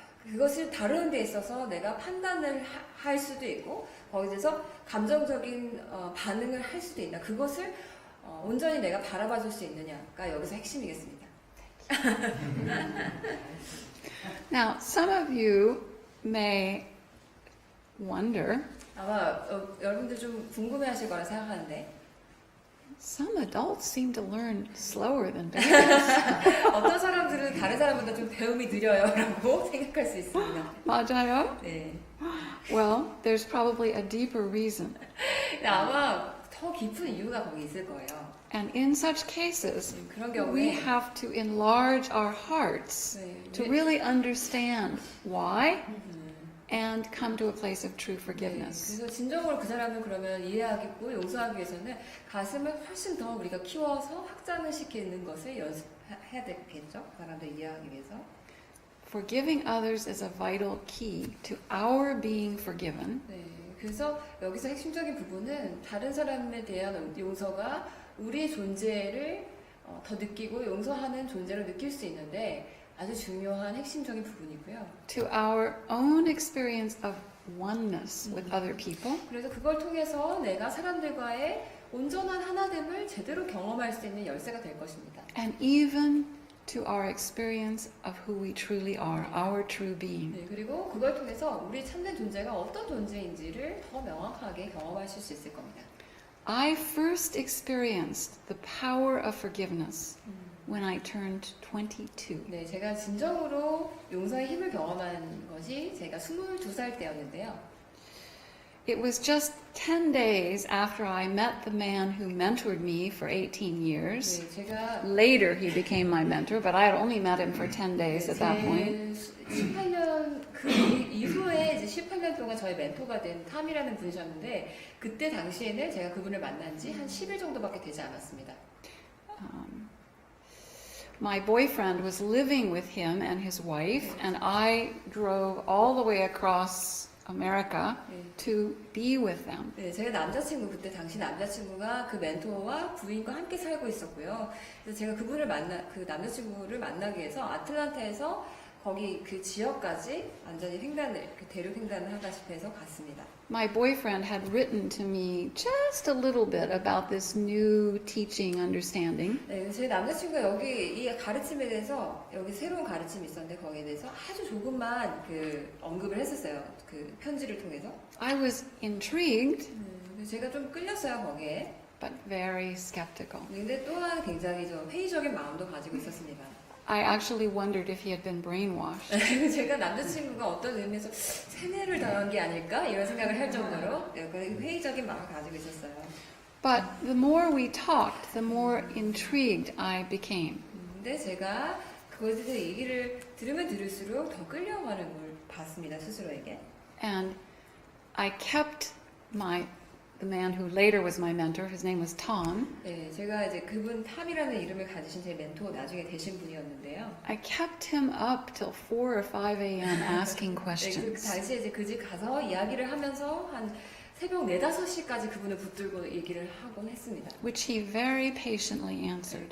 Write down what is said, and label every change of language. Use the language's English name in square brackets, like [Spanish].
[Korean] 그것을 다루는 데 있어서 내가 판단을 할 수도 있고 거기서 감정적인 반응을 할 수도 있다. 그것을 온전히 내가 바라봐 줄 수 있느냐가 여기서 핵심이겠습니다. [English] Now, some of you may wonder, [Korean] 아마 여러분들 좀 궁금해하실 거라 생각하는데 [English] some adults seem to learn slower than babies. [Korean] 어떤 사람들은 다른 사람보다 좀 배움이 느려요라고 생각할 수 있습니다. 맞아요? 네. [English] Well, there's probably a deeper reason. [Korean] 근데 아마 더 깊은 이유가 거기 있을 거예요. [English] And in such cases, [Korean] 그런 [English] we [Korean] 경우에 [English] have to enlarge our hearts [Korean] 네, [English] to really understand why and come to a place of true forgiveness. [Korean] 그래서 진정으로 그 사람을 그러면 이해하겠고 용서하기 위해서는 가슴을 훨씬 더 우리가 키워서 확장을 시키는 것을 연습해야 되겠죠. 그 사람들 이해하기 위해서. [English] Forgiving others is a vital key to our being forgiven. [Korean] 네, 그래서 여기서 핵심적인 부분은 다른 사람에 대한 용서가 우리의 존재를 더 느끼고 용서하는 존재로 느낄 수 있는데 아주 중요한 핵심적인 부분이고요. [English] To our own experience of oneness with other people. [Korean] 그래서 그걸 통해서 내가 사람들과의 온전한 하나됨을 제대로 경험할 수 있는 열쇠가 될 것입니다. [English] And even to our experience of who we truly are, our true being. [Korean] 네, 그리고 그걸 통해서 우리 참된 존재가 어떤 존재인지를 더 명확하게 경험하실 수 있을 겁니다. [English] I first experienced the power of forgiveness when I turned 22. [Korean] 네, 제가 진정으로 용서의 힘을 경험한 것이 제가 22살 때였는데요. [English] It was just 10 days after I met the man who mentored me for 18 years. [Korean] 네, 제가 [English] Later he became my mentor, but I had only met him for 10 days at that point. [Korean] 18년 그 이후에 이제 18년 동안 저의 멘토가 된 탐이라는 분이셨는데 그때 당시에는 제가 그분을 만난 지 한 10일 정도밖에 되지 않았습니다. [English] My boyfriend was living with him and his wife, and I drove all the way across America to be with them. [Korean] 네, 제가 남자친구 그때 당시 남자친구가 그 멘토와 부인과 함께 살고 있었고요. 그래서 제가 그 남자친구를 만나기 위해서 아틀란타에서 거기 그 지역까지 완전히 대륙 횡단을 하다시피 해서 갔습니다. [English] My boyfriend had written to me just a little bit about this new teaching understanding. [Korean] 네, 제 남자친구가 여기 이 가르침에 대해서 여기 새로운 가르침이 있었는데 거기에 대해서 아주 조금만 그 언급을 했었어요. 그 편지를 통해서. [English] I was intrigued, [Korean] 그래서 제가 좀 끌렸어요 거기에. [English] but very skeptical. [Korean] 근데 또한 굉장히 좀 회의적인 마음도 가지고 있었습니다. [English] I actually wondered if he had been brainwashed. [Korean] 제가 남자친구가 어떤 의미에서 세뇌를 당한 게 아닐까 이런 생각을 할 정도로 회의적인 마음을 가지고 있었어요. [English] But the more we talked, the more intrigued I became. [Korean] 근데 제가 그것에 대해서 얘기를 들으면 들을수록 더 끌려가는 걸 봤습니다 스스로에게. [English] And I kept the man who later was my mentor, his name was Tom. [Korean] 네, 제가 이제 그분 탐이라는 이름을 가지신 제 멘토 나중에 되신 분이었는데요. [English] I kept him up till 4 or 5 a.m. asking [Korean] 네, 그 [English] questions. [Korean] 당시에 이제 그 집 가서 이야기를 하면서 한 새벽 4-5시까지 그분을 붙들고 얘기를 하곤 했습니다. [English] Which he very patiently answered.